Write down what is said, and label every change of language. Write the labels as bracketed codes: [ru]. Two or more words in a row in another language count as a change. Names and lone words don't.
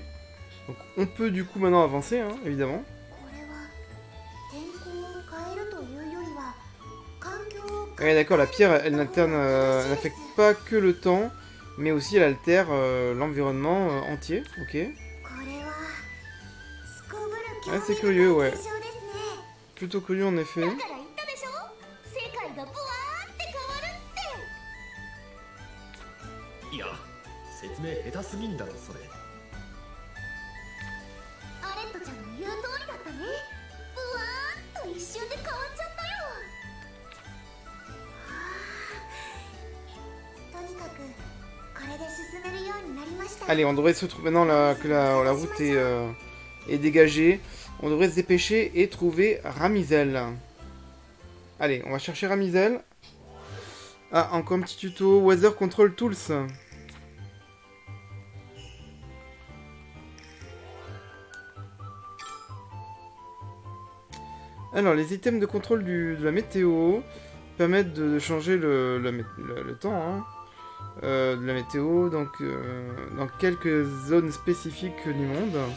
[fr] Donc on peut du coup maintenant avancer, hein, évidemment. Ouais, d'accord, la pierre, elle n'affecte pas que le temps, mais aussi elle altère l'environnement entier, ok. Ouais, c'est curieux, ouais. Plutôt curieux en effet. [ja] いや、説明下手すぎんだろそれ。アレットちゃんの言う通りだったね。ブワーンと一瞬で変わっちゃったよ。とにかくこれで進めるようになりました。 [fr] Allez, on devrait se retrouver maintenant que la route est dégagée. On devrait se dépêcher et trouver Ramizel. Allez, on va chercher Ramizel. Ah, encore un petit tuto. [en] Weather Control Tools. [fr] Alors, les items de contrôle de la météo permettent de changer le temps hein, de la météo donc, dans quelques zones spécifiques du monde.